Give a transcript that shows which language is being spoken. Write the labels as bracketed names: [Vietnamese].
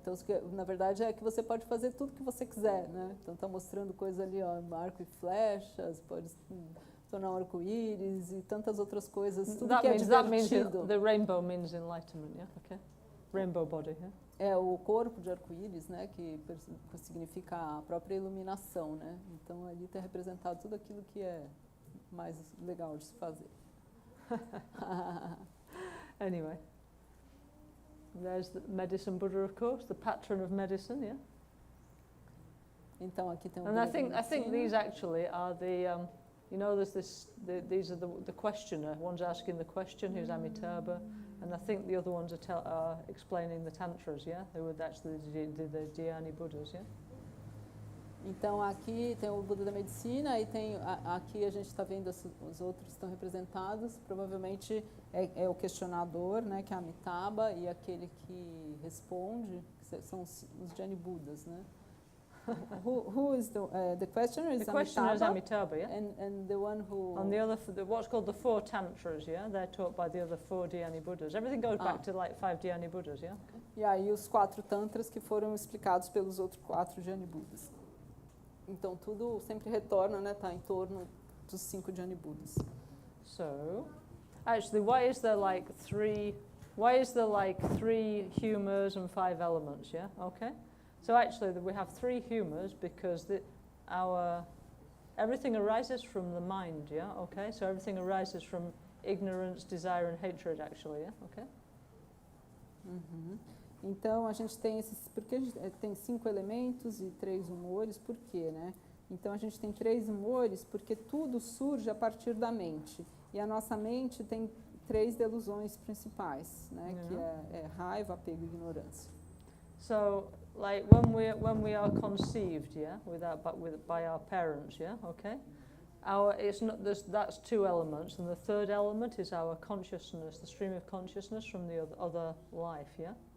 [Portuguese] Então, na verdade, é que você pode fazer tudo que você quiser, né? Então, está mostrando coisa ali, ó, arco e flechas, pode tornar um arco-íris e tantas outras coisas, tudo que é divertido. [English] That means the rainbow means enlightenment, yeah? Okay. Rainbow body, yeah? [Portuguese] É o corpo de arco-íris, né, que significa a própria iluminação, né? Então ali está representado tudo aquilo que é mais legal de se fazer. [English] Anyway, there's the medicine Buddha, of course, the patron of medicine, yeah. [Portuguese] Então aqui tem [English] And I think these actually are the these are the questioner. One's asking the question, who's Amitabha, and I think the other ones are explaining the tantras, yeah? They would actually the Dhyani Buddhas, yeah? [Portuguese] Então aqui tem o Buda da Medicina e tem aqui a gente está vendo os outros estão representados. Provavelmente é o questionador, né, que é Amitabha, e aquele que responde que são os Dhyani Buddhas, né? [English] Who is the questioner is the questioner is Amitabha, yeah? And the one who... On the other, what's called the 4 tantras, yeah? They're taught by the other 4 Dhyani Buddhas. Everything goes back to like 5 Dhyani Buddhas, yeah? Okay. [Portuguese] E aí os 4 tantras que foram explicados pelos outros 4 Dhyani Buddhas. Então tudo sempre retorna, né? Tá em torno dos 5 Dhyani Buddhas. [English] So, actually, why is there like 3 humours and 5 elements, yeah? Okay. So actually, we have 3 humours because everything arises from the mind, yeah? Okay, so everything arises from ignorance, desire and hatred, actually, yeah? Okay? [Portuguese] Então, a gente tem porque a gente tem 5 elementos e 3 humores, por quê, né? Então, a gente tem 3 humores porque tudo surge a partir da mente. E a nossa mente tem 3 delusões principais, né? Que é raiva, apego e ignorância. [English] So, like when we are conceived, yeah, by our parents, yeah, okay. That's 2 elements, and the third element is our consciousness, the stream of consciousness from the other life, yeah.